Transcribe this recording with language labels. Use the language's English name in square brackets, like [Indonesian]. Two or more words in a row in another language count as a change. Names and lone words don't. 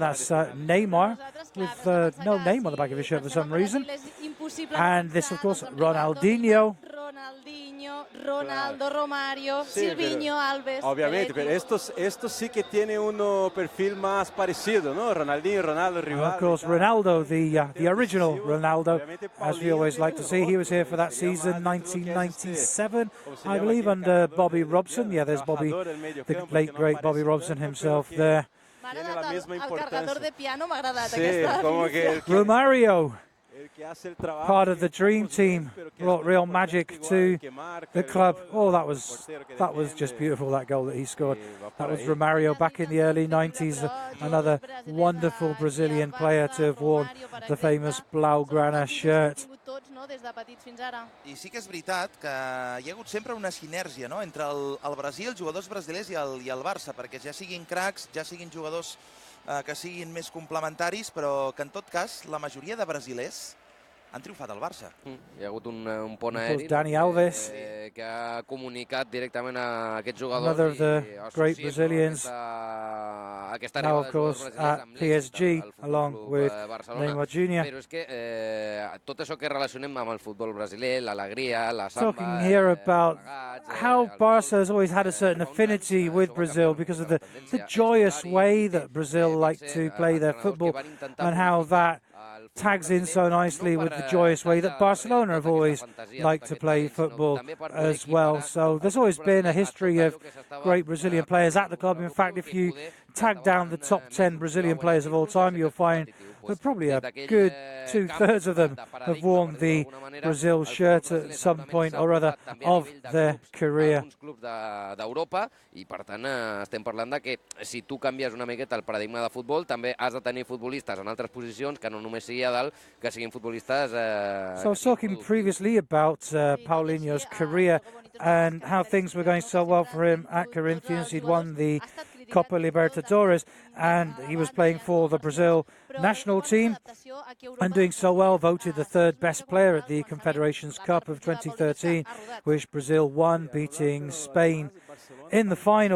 [English] That's Neymar, with no name on the back of his shirt for some reason. And this, of course, Ronaldinho. Ronaldo, Romario, Silvinho, Alves. [Spanish] Obviamente, pero estos sí que tiene un perfil más parecido, ¿no? [English] Ronaldinho, Ronaldo, Rivaldo. Of course, Ronaldo, the original Ronaldo, as we always like to see. He was here for that season, 1997, I believe, under Bobby Robson. Yeah, there's Bobby, the late great Bobby Robson himself there. Romario, part of the dream team, brought real magic to the club. Oh, that was just beautiful, that goal that he scored. That was Romario back in the early 90s, another wonderful Brazilian player to have worn the famous Blaugrana shirt. [Catalan] I sí que és veritat que hi ha hagut sempre una sinergia, no?, entre el Brasil, els jugadors brasilers i el Barça, perquè ja siguin cracs, ja siguin jugadors que siguin més complementaris, però que en tot cas la majoria de brasilers han triomfat al Barça. Hi ha hagut un pont aeri que ha comunicat directament a aquests jugadors [English] Another of the great Brazilians. [Catalan] aquesta [English] now, [Catalan] arribada [English] of [Catalan] de jugadors [English] course, [Catalan] brasilers [English] at [Catalan] amb l'èxit [English] PSG, [Catalan] al [English] along [Catalan] Futbol [English] with [Catalan] Club Barcelona. Neymar Jr. Però és que tot això que relacionem amb el futbol brasiler, l'alegria, la samba... [English] Talking here about how Barca has always had a certain affinity with Brazil because of the joyous way that Brazil like to play their football, and how that tags in so nicely with the joyous way that Barcelona have always liked to play football as well. So there's always been a history of great Brazilian players at the club. In fact, if you tag down the top 10 Brazilian players of all time, you'll find that probably a good 2/3 of them have worn the Brazil shirt at some point or other of their career. [Catalan] d'Europa, i per tant estem parlant de que si tu canvies una miqueta el paradigma de futbol, també has de tenir futbolistes en altres posicions que no només sigui a dalt, que siguin futbolistes... [English] So I was talking previously about Puallinho's career and how things were going so well for him at Corinthians. He'd won the Copa Libertadores and he was playing for the Brazil national team and doing so well, voted the third best player at the Confederations Cup of 2013, which Brazil won, beating Spain in the final.